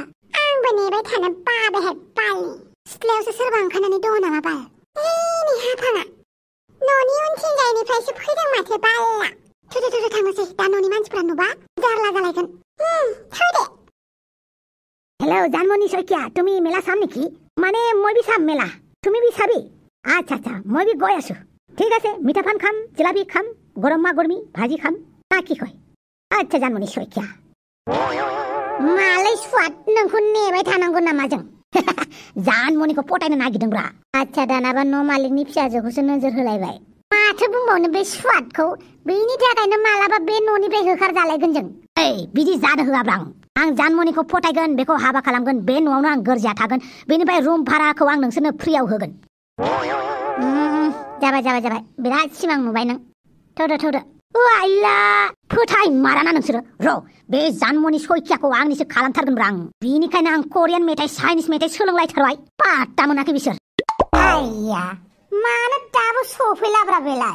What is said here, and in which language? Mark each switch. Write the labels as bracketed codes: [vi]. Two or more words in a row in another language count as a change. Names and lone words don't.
[brx] आंबो नेबाय थानो बाबायहाय बालि। सिथ्लायावसो सोरबा ओंखारनानै दङ नामा बाल? नै हाफाङा। न'नि उनथिंजायनिफ्रायसो फैदों माथो बालआ। थौ थांनोसै। दा न'नि मानसिफ्रा नुबा जारला जालायगोन। थौ दे। [as] हेलो জানমণি শইকীয়া, তুমি মেলা চাম নেকি? মানে মই বি চাম মেলা। তুমি বি চাবি? আচ্ছা আচ্ছা মই বি গৈ আছো। ঠিক আছে মিঠা পান খাম, জিলাপি খাম, গরমা গরমি ভাজি খাম। তা কি কয়? আচ্ছা জানমণি শইকীয়া। [brx] मालाय स्वाद नोंखौ नेबाय थानांगौ नामा जों? জানমণिखौ पटायनो नागिरदोंब्रा। आच्छा दानाबा न' मालिकनि फिसाजोखौसो नोजोर होलायबाय। माथो बुंबावनो बे स्वादखौ? बेनि थाखायनो मालाबा बे न'निफ्राय होखार जालायगोन जों। ओइ बिदि जानो होआब्रा आं জানमণिखौ पटायगोन, बेखौ हाबा खालामगोन, बे न'आवनो आं गोरजिया थागोन, बेनिफ्राय रुम भाराखौ आं नोंसोरनो फ्रियाव होगोन। जाबाय बिराद सिमां नुबाय नों। थौदो। आइला फोथाय माराना नोंसोरो। र' बे জানমণि শইকীয়াखौ आंनिसो खालामथारगोनब्रा आं। बिनिखायनो आं करियान मेथाइ चाइनिस मेथाइ सोलोंलायथारबाय। पात्ता मोनाखै बिसोर। आइया मानो दाबो सफैलाब्रा बेलाय?